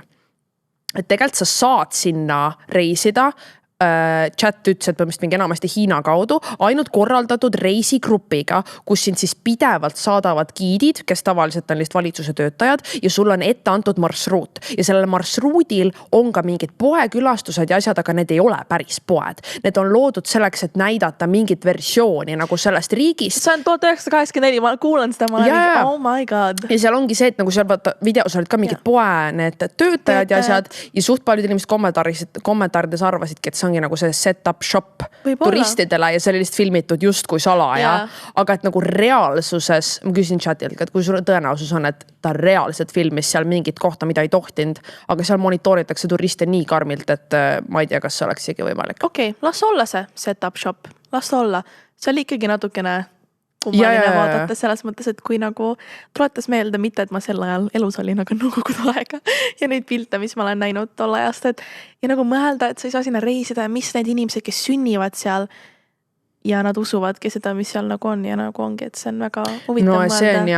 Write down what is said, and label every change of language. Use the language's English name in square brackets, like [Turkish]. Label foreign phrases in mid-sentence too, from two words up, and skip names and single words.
[Estonian] Et tegelikult sa saad sinna reisida, chat ütles, et põhimõtteliselt mingi enamasti Hiina kaudu, ainult korraldatud reisigrupiga, kus sind siis pidevalt saadavad giidid, kes tavaliselt on lihtsalt valitsuse töötajad ja sul on ette antud marsruut. Ja sellel marsruudil on ka mingid poekülastused ja asjad, aga need ei ole päris poed. Need on loodud selleks, et näidata mingit versiooni nagu sellest riigist. See on 1984, ma kuulan seda, ma olen [English] oh my god. [Estonian] Ja seal ongi see, et nagu seal videos olid ka mingid poe need töötajad ja asjad ja suht paljud inimesed kommentaarides arvasidki, et see ongi nagu see [English] set-up shop [Estonian] turistidele ja see oli lihtsalt filmitud just kui salaja. Aga et nagu reaalsuses, ma küsin chatilt, et kui suur tõenäosus on, et ta reaalselt filmis seal mingit kohta, mida ei tohtinud, aga seal monitooritakse turiste nii karmilt, et ma ei tea, kas see oleks isegi võimalik. Okei, las olla see [English] set-up shop, [Estonian] las olla. See oli ikkagi natukene kummaline vaadata selles mõttes, et kui nagu tuletas meelde, mitte et ma sel ajal elus olin, aga nõukogude aega ja neid pilte, mis ma olen näinud tol ajast, et ja nagu mõelda, et sa ei saa sinna reisida ja mis need inimesed, kes sünnivad seal ja nad usuvadki seda, mis seal nagu on ja nagu ongi, et see on väga huvitav mõelda.